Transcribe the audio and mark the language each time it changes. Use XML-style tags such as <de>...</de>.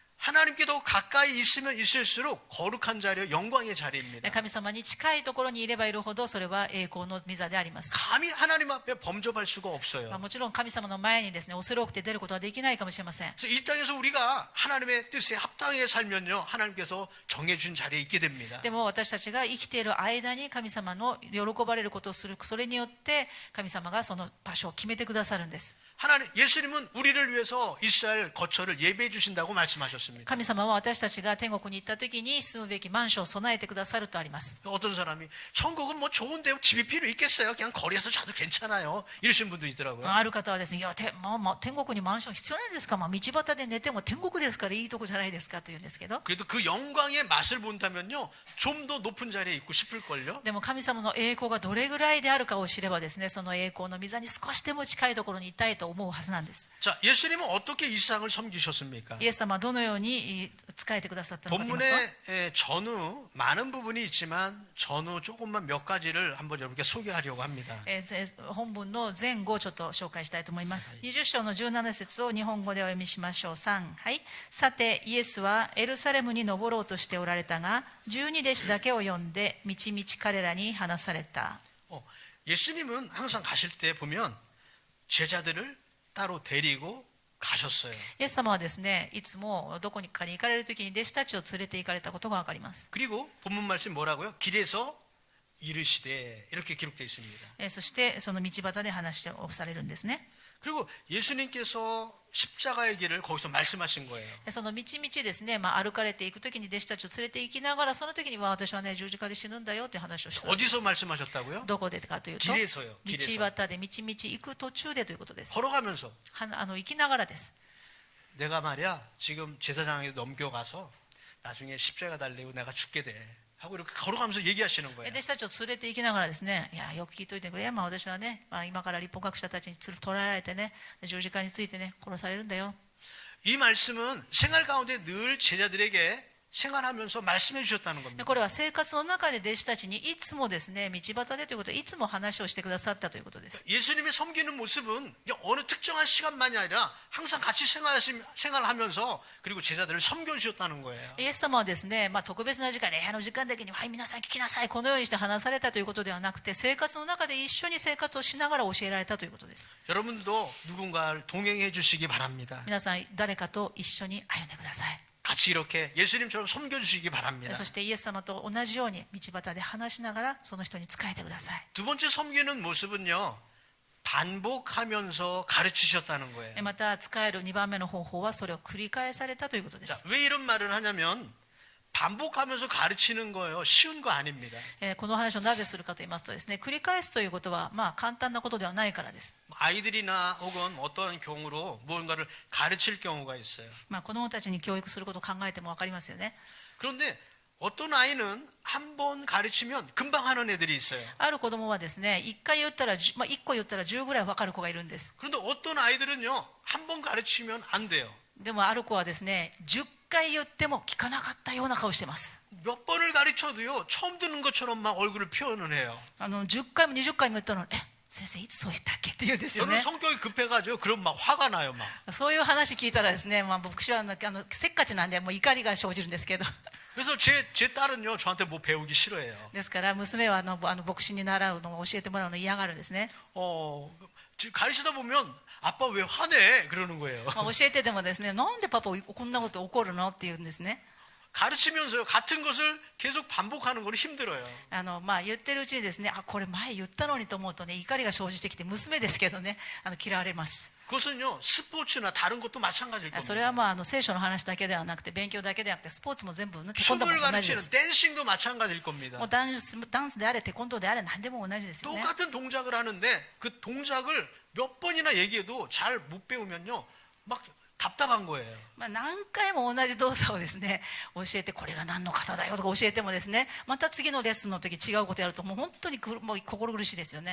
<ko>하나님께 더 가까이 있으면 있을수록 거룩한 자리요 영광의 자리입니다.</ko> <ja>神様に近いところにいればいるほどそれは栄光の御座であります。</ja> <ko>감히 하나님 앞에 범접할 수가 없어요.</ko> <ja>もちろん神様の前にですね恐れ多くて出ることはできないかもしれません。</ja> <ko>그래서 이 땅에서 우리가 하나님의 뜻에 합당하게 살면요 하나님께서 정해준 자리에 있게 됩니다.</ko> <ja>でも私たちが生きている間に神様の喜ばれることをする、それによって神様がその場所を決めてくださるんです。</ja> <ko>하나님 예수님은 우리를 위해서 이스라엘 거처를 예배해 주신다고 말씀하셨습니다.</ko> <ja>神様は私たちが天国に行った時に住むべきマンションを備えてくださるとあります。</ja> <ko>어떤 사람이 천국은 뭐 좋은데 집이 필요 있겠어요? 그냥 거리에서 자도 괜찮아요. 이러신 분도 있더라고요.</ko> <ja>ある方はですね、いや天国にマンション必要ないですか、道端で寝ても天国ですからいいとこじゃないですかと言うんですけど、</ja> <ko>그래도 그 영광의 맛을 본다면요 좀 더 높은 자리에 있고 싶을걸요.</ko> <ja>でも神様の栄光がどれぐらいであるかを知ればですね、その栄光の御座に少しでも近いところにいたいと思うはずなんです。</ja> <ko>자, 예수님은 어떻게 이 세상을 섬기셨습니까?</ko> <ja>イエス様はどのように仕えてくださったのかと言いますと、</ja> <ko>본문에 전후 많은 부분이 있지만 전후 조금만 몇 가지를 한번 여러분께 소개하려고 합니다.</ko> <ja>本文の前後をちょっと紹介したいと思います。20章の17節を日本語でお読みしましょう。3、はい。さてイエスはエルサレムに登ろうとしておられたが、12弟子だけを呼んで道々彼らに話された。</ja> <ko>예수님은 항상 가실 때 보면 제자들을 따로 데리고 가셨어요.</ko> <ja>イエス様はですね、いつもどこかに行かれるときに弟子たちを連れて行かれたことがわかります。</ja> <ko>그리고 본문 말씀 뭐라고요? 길에서 이르시되 이렇게 기록되어 있습니다.</ko> <ja>そしてその道端で話をされるんですね。</ja> <ko>그리고 예수님께서 십자가의 길을 거기서 말씀하신 거예요.</ko> <ja>その道々ですね、歩かれていくときに弟子たちを連れて行きながら、その時には私はね十字架で死ぬんだよという話をしたんです。</ja> <ko>어디서 말씀하셨다고요?</ko> <ja>どこでかというと、</ja> <ko>길에서요.</ko> <ja>道</ja> <ko>길에서.</ko> <ja>端で道々行く途中でということです。</ja> <ko>걸어가면서</ko> <ja>行きながらです。</ja> <ko>내가 말이야 지금 제사장에게 넘겨가서 나중에 십자가 달리고 내가 죽게 돼 하고 이렇게 걸어가면서 얘기하시는 거예요.</ko> <ja>弟子たちを連れて行きながらですね、いやよく聞いといてくれ、私はね、今から立法学者たちに捕らえられてね、十字架についてね殺されるんだよ。</ja> <ko>이 말씀은 생활 가운데 늘 제자들에게 생활하면서 말씀해 주셨다는 겁니다.</ko> <ja>これは生活の中で弟子たちにいつもですね、道端でということでいつも話をしてくださったということです。</ja> <ko>예수님의 섬기는 모습은 어느 특정한 시간만이 아니라 항상 같이 생활하면서 그리고 제자들을 섬겨 주셨다는 거예요.</ko> <ja>イエス様はですね、特別な時間で時間だけに、はい、皆さん聞きなさい、このようにして話されたということではなくて、生活の中で一緒に生活をしながら教えられたということです。</ja> <ko>여러분도 누군가를 동행해 주시기 바랍니다.</ko> <ja>皆さん誰かと一緒に歩んでください。</ja> <ko>같이 이렇게 예수님처럼 섬겨 주시기 바랍니다.</ko> <ja>そしてイエス様と同じように道端で話しながらその人に仕えてください。</ja> <ko>두 번째 섬기는 모습은요. 반복하면서 가르치셨다는 거예요.</ko> <ja>また仕える2番目の方法はそれを繰り返されたということで</ja> <ko>자,</ko> <ja>す。</ja> <ko>왜 이런 말을 하냐면 반복하면서 가르치는 거예요. 쉬운 거 아닙니다.</ko> <ja>この話をなぜするかと言いますとですね、繰り返すということは簡単なことではないからです。</ja> <ko>아이들이나 혹은 어떤 경우로 무언가를 가르칠 경우가 있어요.</ko> <ja>子どもたちに教育することを考えても分かりますよね。</ja> <ko>그런데 어떤 아이는 한 번 가르치면 금방 하는 애들이 있어요.</ko> <ja>ある子供はですね、1回言ったら1個言ったら10ぐらい分かる子がいるんです。</ja> <ko>그런데 어떤 아이들은요, 한 번 가르치면 안 돼요.</ko> <ja>でもある子はですね、10回言っても聞かなかったような顔してます。</ja> <ko>몇 번을 가르쳐도요, 처음 듣는 것처럼 막 얼굴을 표현을 해요.</ko> <ja>10回も20回も言ったのに、先生いつそう言ったっけって言うんですよ</ja> <ko>저는</ko> <ja>ね。</ja> <ko>성격이 급해가지고 그럼 막 화가 나요, 막.</ko> <ja>そういう話聞いたらですね、牧師はせっかちなんでもう怒りが生じるんですけど。</ja> <ko>그래서 제 딸은요, 저한테 뭐 배우기 싫어해요.</ko> <ja>ですから娘は牧師に習うのを教えてもらうのを嫌がるんですね。</ja> <ko>가르치다 보면 아빠 왜 화내? 그러는 거예요.</ko> <ja>教えててもですね、なんでパパこんなこと怒るのって言うんですね。</ja> <ko>가르치면서요, 같은 것을 계속 반복하는 건 힘들어요.</ko> <ja>言ってるうちにですね、これ前言ったのにと思うとね、怒りが生じてきて、娘ですけどね、嫌われます。</ja> <ko>그것은요, 스포츠나 다른 것도 마찬가지일 겁니다.</ko> <ja>それは聖書の話だけではなくて、勉強だけではなくて、スポーツも全部テコンドー</ja> <ko>춤을</ko> <ja>も同じで</ja> <ko>가르치는</ko> <ja>す。</ja> <ko>댄싱도 마찬가지일 겁니다.</ko> <ja>もうダンスであれテコンドーであれ何でも同じですよね。</ja> <ko>똑같은 동작을 하는데 그 동작을 몇 번이나 얘기해도 잘 못 배우면요, 막 답답한 거예요.</ko> <ja>何回も同じ動作をですね教えて、これが何の型だよとか教えてもですね、また次のレッスンの時違うことやるともう本当にもう心苦しいですよね。</ja>